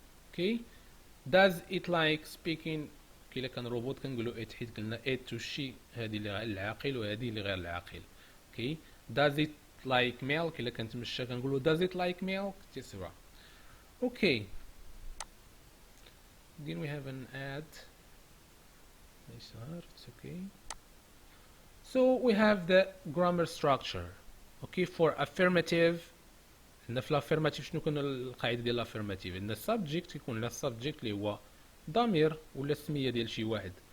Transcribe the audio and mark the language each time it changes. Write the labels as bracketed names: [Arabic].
[English] okay does it like speaking. [Arabic] كي كان روبوت كنقولوا it حيت قلنا it و she هذه اللي العاقل وهذه اللي غير العاقل. [English] okay does it like milk. كي كنتمشى كنقولوا does it like milk etc. okay then we have an ad. it's okay. so we have the grammar structure. [Arabic] okay for affirmative عندنا في الافيرماتيف شنو كنا القاعده ديال الافيرماتيف؟ عندنا السبجكت كيكون لنا السبجكت اللي هو ضمير ولا السميه ديال شي واحد.